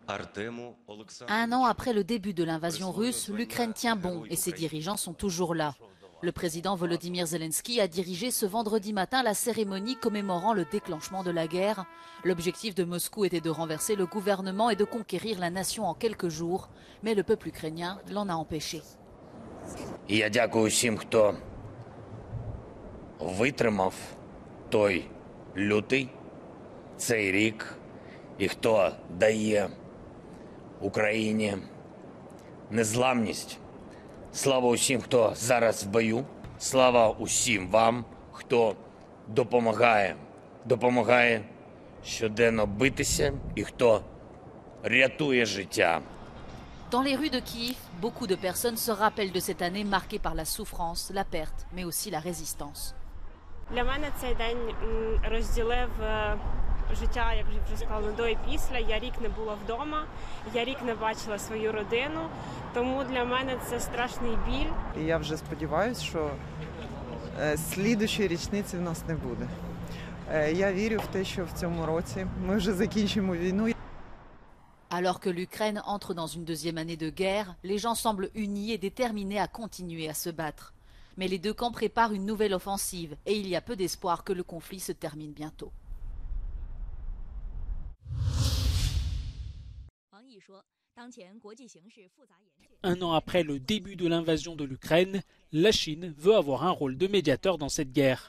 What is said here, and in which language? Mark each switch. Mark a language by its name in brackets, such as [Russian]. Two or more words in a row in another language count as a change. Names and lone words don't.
[French] Un an après le début de l'invasion russe, l'Ukraine tient bon et ses dirigeants sont toujours là. Le président Volodymyr Zelensky a dirigé ce vendredi matin la cérémonie commémorant le déclenchement de la guerre. L'objectif de Moscou était de renverser le gouvernement et de conquérir la nation en quelques jours, mais le peuple ukrainien l'en a empêché. [Ukrainian] Я дякую всім, хто витримав той лютий, цей рік, і хто дає Україні незламність. Слава усім, хто зараз в бою. Слава усім вам, хто допомагає щоденно битися і хто рятує життя. [French] Dans les rues de Kiev, beaucoup de personnes se rappellent de cette année marquée par la souffrance, la perte, mais aussi la résistance. [Ukrainian] Для мене цей день розділив життя, як вже сказала, до і після. Я рік не була вдома, я рік не бачила свою родину, тому для мене це страшний біль. І я вже сподіваюся, що слідуючої річниці в нас не буде. Я вірю в те, що в цьому році ми вже закінчимо війну. [French] Alors que l'Ukraine entre dans une deuxième année de guerre, les gens semblent unis et déterminés à continuer à se battre. Mais les deux camps préparent une nouvelle offensive et il y a peu d'espoir que le conflit se termine bientôt. Un an après le début de l'invasion de l'Ukraine, la Chine veut avoir un rôle de médiateur dans cette guerre.